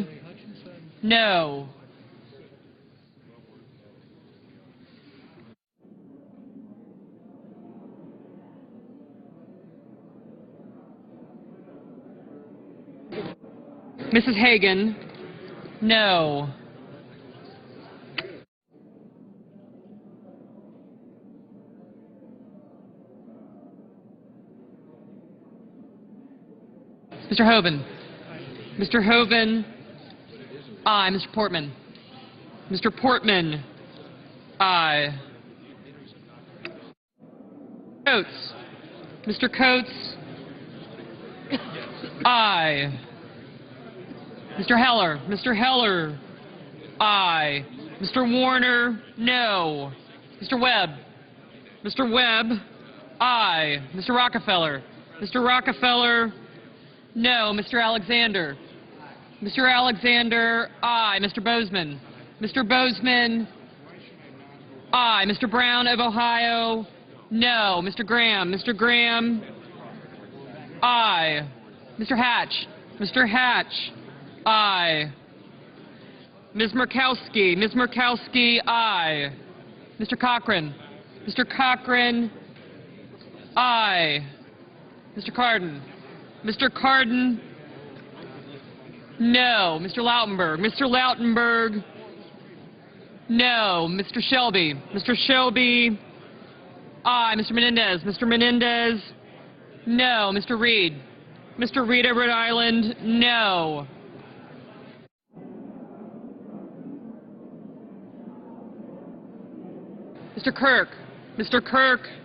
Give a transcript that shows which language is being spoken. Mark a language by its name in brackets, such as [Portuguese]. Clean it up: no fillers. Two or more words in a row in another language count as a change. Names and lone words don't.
[English] No. Mrs. Hagan? No. Mr. Hoven? Mr. Hoven? Aye. Mr. Portman? Mr. Portman? Aye. Coates? Mr. Coates? Aye. Mr. Heller? Mr. Heller? Aye. Mr. Warner? No. Mr. Webb? Mr. Webb? Aye. Mr. Rockefeller? Mr. Rockefeller? No. Mr. Alexander? Mr. Alexander? Aye. Mr. Bozeman? Mr. Bozeman? Aye. Mr. Brown of Ohio? No. Mr. Graham? Mr. Graham? Aye. Mr. Hatch? Mr. Hatch? Aye. Ms. Murkowski? Ms. Murkowski? Aye. Mr. Cochran? Mr. Cochran? Aye. Mr. Cardin? Mr. Cardin? No. Mr. Lautenberg? Mr. Lautenberg? No. Mr. Shelby? Mr. Shelby? Aye. Mr. Menendez? Mr. Menendez? No. Mr. Reed? Mr. Reed of Rhode Island? No. Mr. Kirk? Mr. Kirk?